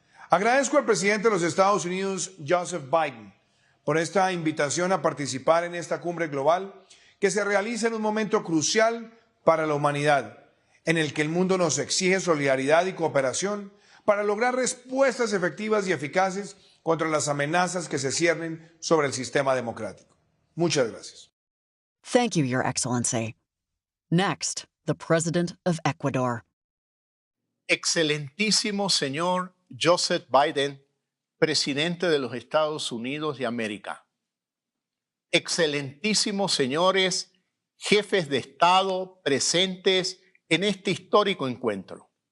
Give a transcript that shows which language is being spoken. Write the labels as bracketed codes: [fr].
[es] Agradezco al presidente de los Estados Unidos, Joseph Biden, por esta invitación a participar en esta cumbre global que se realiza en un momento crucial para la humanidad, en el que el mundo nos exige solidaridad y cooperación para lograr respuestas efectivas y eficaces contra las amenazas que se ciernen sobre el sistema democrático. Muchas gracias. [en] Thank you, Your Excellency. Next, the President of Ecuador. [es] Excelentísimo señor Joseph Biden, presidente de los Estados Unidos de América. Excelentísimos señores jefes de Estado presentes en este histórico encuentro.